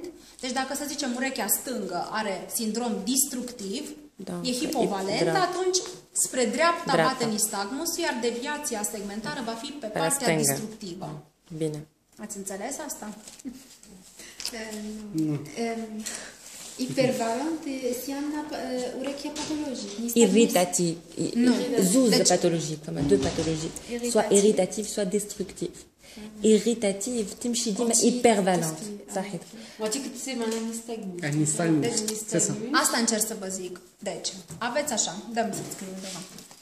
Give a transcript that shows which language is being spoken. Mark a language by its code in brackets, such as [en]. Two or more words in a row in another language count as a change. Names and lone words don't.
[ro] Deci dacă, să zicem, urechea stângă are sindrom destructiv, e hipovalent, atunci spre dreapta bate nistagmusul, iar deviația segmentară va fi pe partea destructivă. Bine. Ați înțeles asta? Nu. Hipervalent înseamnă urechea patologică. Irritativ. [fr] Zouz de pathologie, comme deux pathologies. Soit irritatif, soit destructif. [ro] Irritativ, [ar] تمشي ديما [ro] hipervalent. صحيح. Nistagmus. Asta încerc să vă zic. Deci, aveți așa, dăm să scriu undeva.